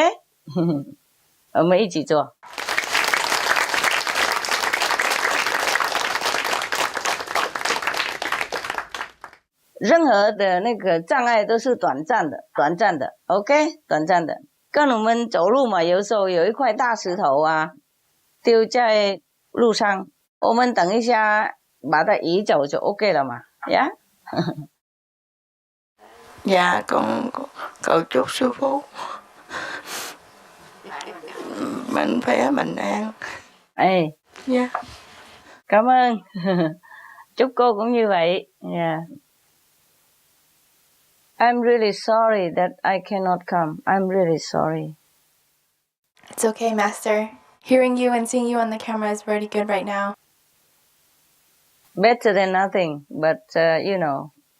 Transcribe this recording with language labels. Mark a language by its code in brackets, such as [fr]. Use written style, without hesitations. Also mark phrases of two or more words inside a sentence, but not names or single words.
[zh] 我们一起做。任何的那个障碍都是短暂的 ，OK？ 短暂的。跟我们走路嘛，有时候有一块大石头啊，丢在路上，我们等一下把它移走就 OK 了嘛，呀、 [vi] Dạ con cầu chúc sư phụ mạnh khỏe bình an. Ê, Dạ. Cảm ơn. Chúc cô cũng như vậy. [en] Yeah. I'm really sorry that I cannot come. I'm really sorry. It's okay, Master. Hearing you and seeing you on the camera is very good right now. Better than nothing, but you know.